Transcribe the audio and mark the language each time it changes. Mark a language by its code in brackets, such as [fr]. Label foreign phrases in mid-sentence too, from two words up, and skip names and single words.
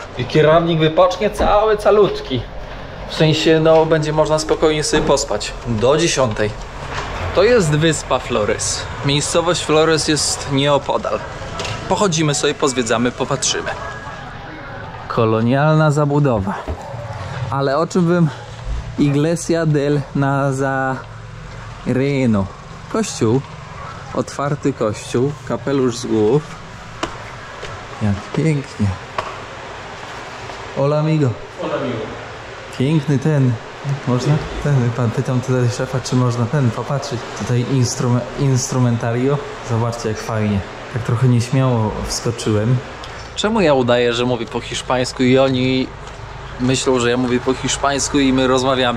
[pl] I kierownik wypocznie calutki. W sensie, no będzie można spokojnie sobie pospać. Do 10. To jest wyspa Flores. Miejscowość Flores jest nieopodal. Pochodzimy sobie, pozwiedzamy, popatrzymy. Kolonialna zabudowa. Ale o czym bym... [es] Iglesia del Nazareno. [pl] Kościół. Otwarty kościół. Kapelusz z głów. Jak pięknie. [es] Hola amigo. Hola amigo. [pl] Piękny ten. Można? Pan pytam tutaj szefa, czy można ten popatrzeć. Tutaj instrumentario. Zobaczcie, jak fajnie. Tak trochę nieśmiało wskoczyłem. Czemu ja udaję, że mówię po hiszpańsku i oni myślą, że ja mówię po hiszpańsku i my rozmawiamy?